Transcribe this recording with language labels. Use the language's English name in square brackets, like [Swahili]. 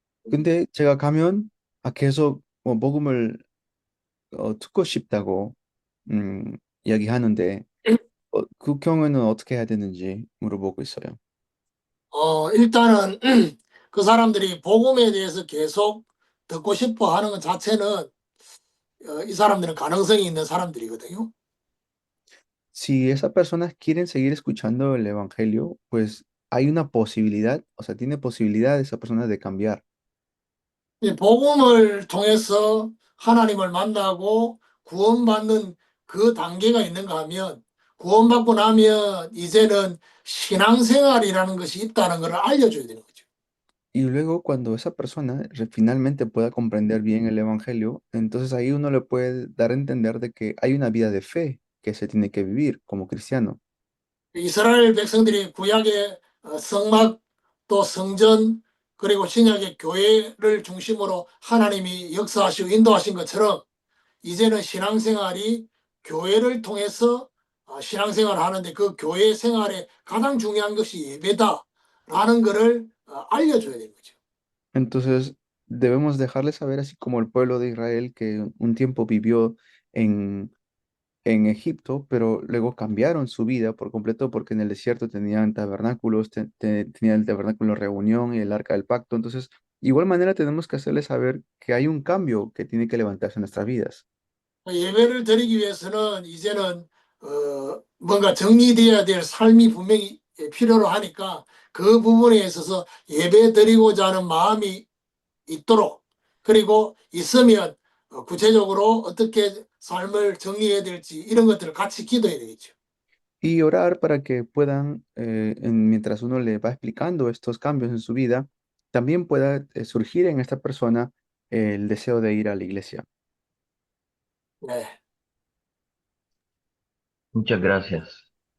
[Korean] 근데 제가 가면 계속 복음을 듣고 싶다고 이야기하는데 그 경우에는 어떻게 해야 되는지 물어보고 있어요. 일단은 그 사람들이 복음에 대해서 계속 듣고 싶어 하는 것 자체는 이 사람들은 가능성이 있는 사람들이거든요. [Spanish] Si esas personas quieren seguir escuchando el evangelio, pues hay una posibilidad, o sea, tiene posibilidad esa persona de cambiar. [Korean] 이 복음을 통해서 하나님을 만나고 구원받는 그 단계가 있는가 하면 구원받고 나면 이제는 신앙생활이라는 것이 있다는 것을 알려줘야 되는 거죠. [Spanish] Y luego cuando esa persona finalmente pueda comprender bien el evangelio, entonces ahí uno le puede dar a entender de que hay una vida de fe que se tiene que vivir como cristiano. [Korean] 이스라엘 백성들이 구약의 성막 또 성전 그리고 신약의 교회를 중심으로 하나님이 역사하시고 인도하신 것처럼 이제는 신앙생활이 교회를 통해서 신앙생활을 하는데 그 교회 생활에 가장 중요한 것이 예배다라는 것을 알려줘야 되는 거죠. [Spanish] Entonces debemos dejarle saber, así como el pueblo de Israel que un tiempo vivió en en Egipto, pero luego cambiaron su vida por completo porque en el desierto tenían tabernáculos, tenían el tabernáculo de reunión y el arca del pacto. Entonces, igual manera tenemos que hacerles saber que hay un cambio que tiene que levantarse en nuestras vidas. [Korean] 예배를 드리기 위해서는 이제는 뭔가 정리되어야 될 삶이 분명히 필요로 하니까 그 부분에 있어서 예배 드리고자 하는 마음이 있도록 그리고 있으면 구체적으로 어떻게 삶을 정리해야 될지 이런 것들을 같이 기도해야 되겠죠. [Spanish] Y orar para que puedan, mientras uno le va explicando estos cambios en su vida, también pueda surgir en esta persona el deseo de ir a la iglesia. [Korean] 네. [Spanish] Muchas gracias.